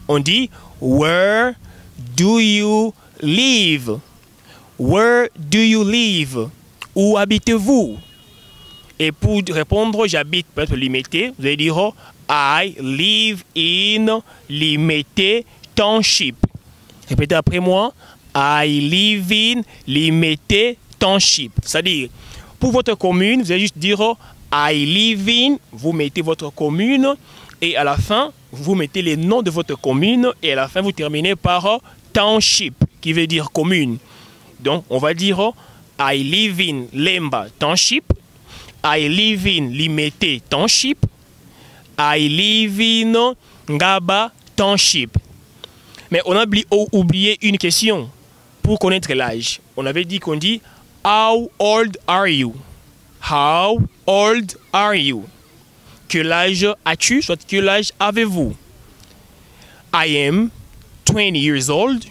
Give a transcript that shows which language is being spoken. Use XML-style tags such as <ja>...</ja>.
<fr>On dit</fr> <en>where do you live? Where do you live?</en> <fr>Où habitez-vous? Et pour répondre, j'habite peut-être limité, vous allez dire</fr> <en>I live in Limete Township.</en> <fr>Répétez après moi.</fr> <en>I live in Limete Township.</en> <fr>C'est-à-dire, pour votre commune, vous allez juste dire</fr> <en>I live in,</en> <fr>vous mettez votre commune et à la fin, vous mettez les noms de votre commune et à la fin, vous terminez par Township, qui veut dire commune. Donc, on va dire</fr> <en>I live in Lemba Township. I live in Limete Township. I live in Ngaba Township.</en> <fr>Mais on a oublié une question pour connaître l'âge. On avait dit qu'on dit</fr> <en>How old are you? How old are you?</en> <fr>Quel âge as-tu? Soit quel âge avez-vous?</fr> <en>I am 20 years old.</en>